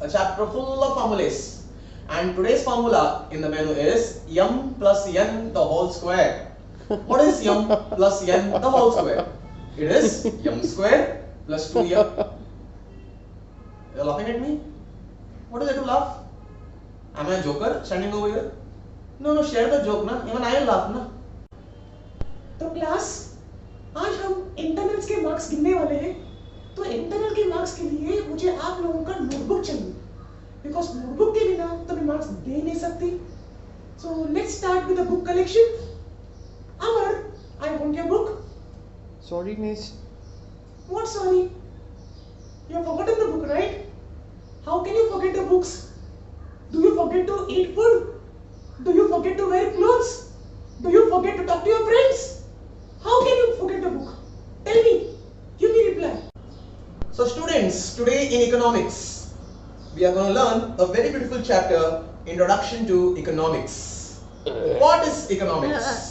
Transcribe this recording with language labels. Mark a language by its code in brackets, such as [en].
[en] A chapter full of formulas. And today's formula in the menu is m plus n the whole square. What is m plus n the whole square? It is m square plus 2m. You are laughing at me? What is there to laugh? Am I a joker standing over here? No, share the joke na. Even I will laugh na. [hi] तो class आज हम internals के marks गिनने वाले हैं। तो internal के marks के लिए मुझे आप लोगों का नोटबुक चाहिए, बिकॉज नोटबुक के बिना तो मैं मार्क्स दे नहीं सकती। [en] So let's start with the book collection. Amar, I want your book. Sorry, miss. What sorry? You have forgotten the book, right? How can you forget the books? Do you forget to eat food? Do you forget to wear clothes? Do you forget to talk to your friends? How can you forget a book? Tell me. Give me reply. So students, today in economics, we are going to learn a very beautiful chapter, Introduction to Economics. What is economics?